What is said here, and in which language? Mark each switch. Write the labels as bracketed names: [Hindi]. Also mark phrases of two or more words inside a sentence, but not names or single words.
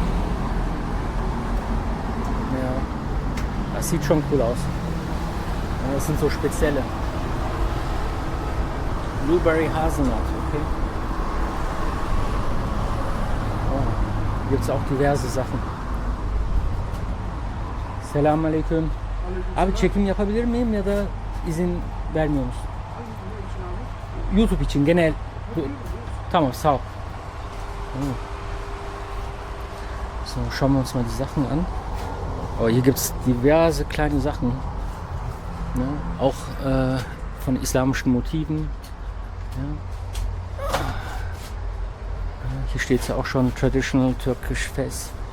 [German] Ja, das sieht schon cool aus. Ja, das sind so spezielle. Blueberry Hazelnut, okay. Oh, hier gibt es auch diverse Sachen. [Turkish] Selamünaleyküm. Abi çekim yapabilir miyim ya da izin vermiyor musun? YouTube için genel. Tamam, sağ ol. [German] So, schauen wir uns mal die Sachen an. Oh, hier gibt es diverse kleine Sachen. [Turkish] Ne? [German] Auch von islamischen Motiven. Ja. Hier steht es ja auch schon [English] Traditional Turkish Fest.